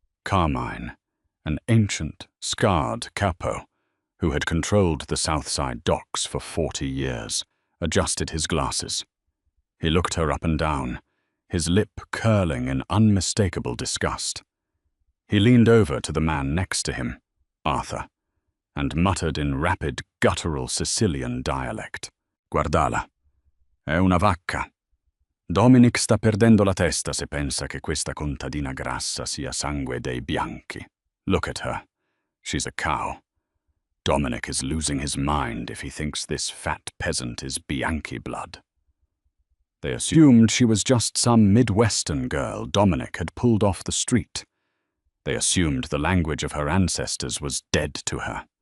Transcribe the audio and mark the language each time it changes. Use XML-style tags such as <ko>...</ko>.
<en>Carmine, an ancient, scarred capo who had controlled the Southside docks for 40 years, adjusted his glasses. He looked her up and down, his lip curling in unmistakable disgust. He leaned over to the man next to him, Arthur, and muttered in rapid, guttural Sicilian dialect.</en> <it>Guardala, è una vacca. Dominic sta perdendo la testa se pensa che questa contadina grassa sia sangue dei bianchi.</it> <en>Look at her. She's a cow. Dominic is losing his mind if he thinks this fat peasant is Bianchi blood. They assumed she was just some Midwestern girl Dominic had pulled off the street. They assumed the language of her ancestors was dead to her.</en>